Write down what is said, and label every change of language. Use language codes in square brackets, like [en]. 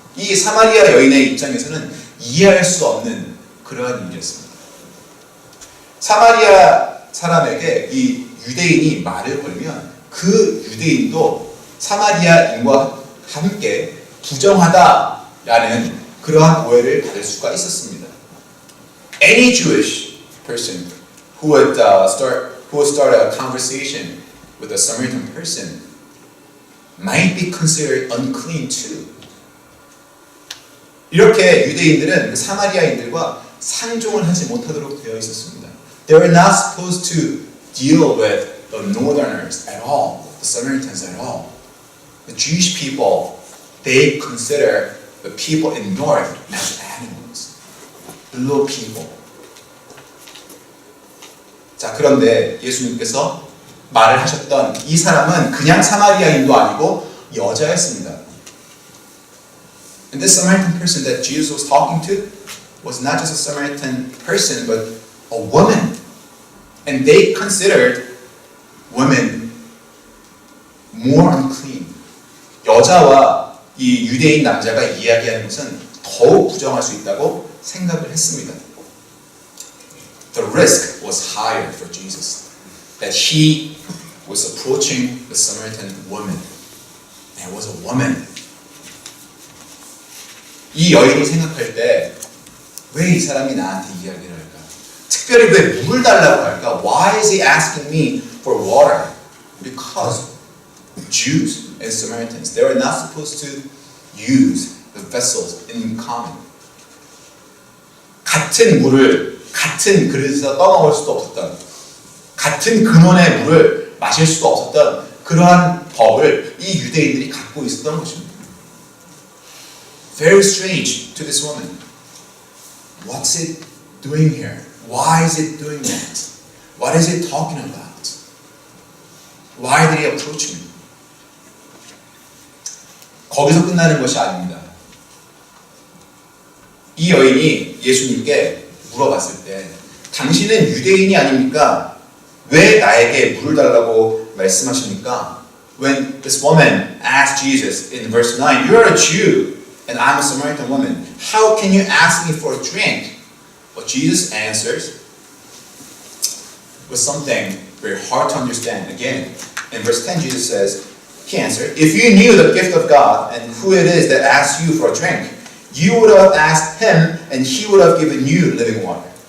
[ko] 이 사마리아 여인의 입장에서는 이해할 수 없는 그러한 일이었습니다. 사마리아 사람에게 이 유대인이 말을 걸면 그 유대인도 사마리아인과 함께 부정하다라는 그러한 오해를 받을 수가 있었습니다. [en] Any Jewish person who would start a conversation with a Samaritan person might be considered unclean too. [ko] 이렇게 유대인들은 그 사마리아인들과 상종을 하지 못하도록 되어 있었습니다. [en] They were not supposed to deal with the northerners at all, the Samaritans at all. The Jewish people, they consider the people in north as animals, below people. [ko] 자, 그런데 예수님께서 말을 하셨던 이 사람은 그냥 사마리아인도 아니고 여자였습니다. [en] And this Samaritan person that Jesus was talking to was not just a Samaritan person, but a woman. And they considered women more unclean. [ko] 여자와 이 유대인 남자가 이야기하는 것은 더욱 부정할 수 있다고 생각을 했습니다. [en] The risk was higher for Jesus, that he was approaching the Samaritan woman. And it was a woman. [ko] 이 여인이 생각할 때 왜 이 사람이 나한테 이야기를 할까? 특별히 왜 물을 달라고 할까? [en] Why is he asking me for water? Because Jews and Samaritans, they were not supposed to use the vessels in common. [ko] 같은 물을 같은 그릇에서 떠먹을 수도 없었던, 같은 근원의 물을 마실 수도 없었던 그러한 법을 이 유대인들이 갖고 있었던 것입니다. [en] Very strange to this woman. What's it doing here? Why is it doing that? What is it talking about? Why did he approach me? [ko] 거기서 끝나는 것이 아닙니다. 이 여인이 예수님께 물어봤을 때 당신은 유대인이 아닙니까? 왜 나에게 물을 달라고 말씀하십니까? [en] When this woman asked Jesus in verse 9, "You're a Jew and I'm a Samaritan woman. How can you ask me for a drink?" But Jesus answers, was something very hard to understand. Again, in verse 10, Jesus says, he answered, if you knew the gift of God and who it is that asks you for a drink, you would have asked him and he would have given you living water.